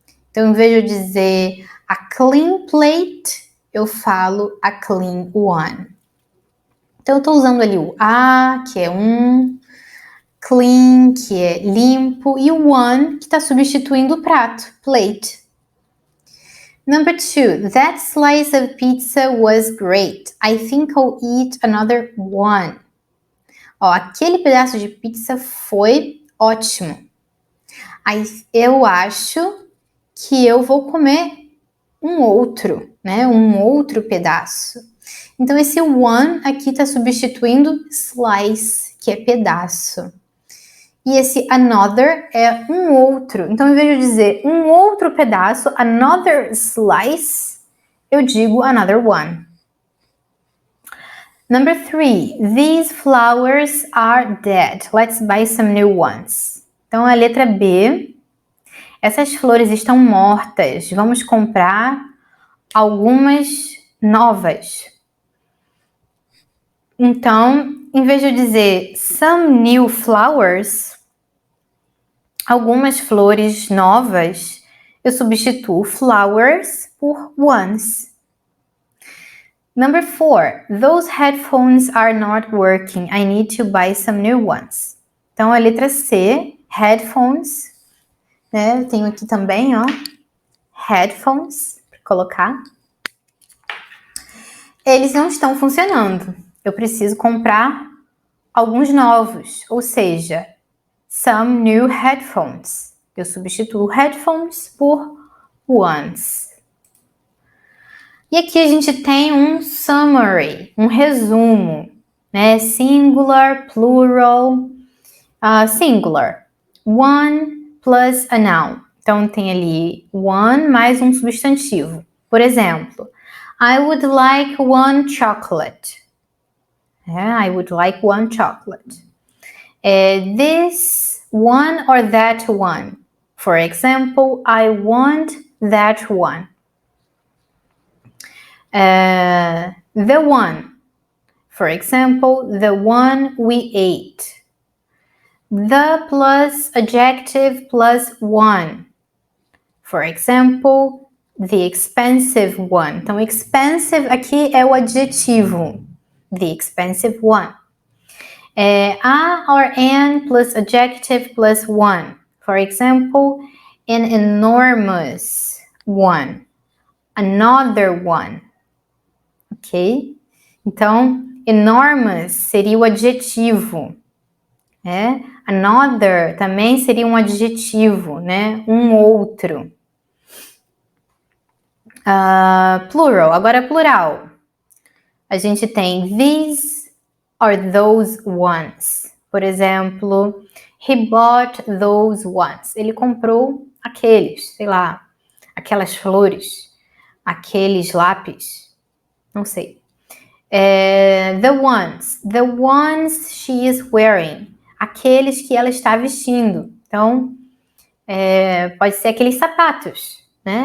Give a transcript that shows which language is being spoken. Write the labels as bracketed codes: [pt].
[pt] Então, em vez de eu dizer [en] a clean plate, [pt] eu falo [en] a clean one. [pt] Então, eu estou usando ali o a, que é um, clean, que é limpo, e o one, que está substituindo o prato, plate. [en] Number 2, that slice of pizza was great. I think I'll eat another one. [pt] Ó, aquele pedaço de pizza foi ótimo. Eu acho que eu vou comer um outro, né? Um outro pedaço. Então, esse one aqui está substituindo slice, que é pedaço. E esse another é um outro. Então, em vez de dizer um outro pedaço, [en] another slice, [pt] eu digo [en] another one. Number 3, these flowers are dead. Let's buy some new ones. [pt] Então, a letra B, essas flores estão mortas. Vamos comprar algumas novas. Então, em vez de dizer [en] some new flowers, [pt] algumas flores novas, eu substituo flowers por ones. Number 4, those headphones are not working. I need to buy some new ones. Então, a letra C, headphones, né? Eu tenho aqui também, ó, headphones, para colocar. Eles não estão funcionando. Eu preciso comprar alguns novos, ou seja, [en] some new headphones. [pt] Eu substituo headphones por ones. E aqui a gente tem um summary, um resumo, né? [en] Singular, plural, singular. One plus a noun. [pt] Então tem ali one mais um substantivo. Por exemplo, [en] I would like one chocolate. I would like one chocolate. This one or that one. For example, I want that one. The one. For example, the one we ate. The plus adjective plus one. For example, the expensive one. [pt] Então, expensive aqui é o adjetivo. [en] the expensive one. A or an plus adjective plus one. For example, an enormous one. Another one. Ok? [pt] Então, enormous seria o adjetivo. Another também seria um adjetivo, né? Um outro. Plural. Agora, plural. A gente tem [en] these or those ones. [pt] Por exemplo, [en] he bought those ones. [pt] Ele comprou aqueles, sei lá, aquelas flores, aqueles lápis, não sei. [en] The ones she is wearing. [pt] Aqueles que ela está vestindo. Então, pode ser aqueles sapatos, né?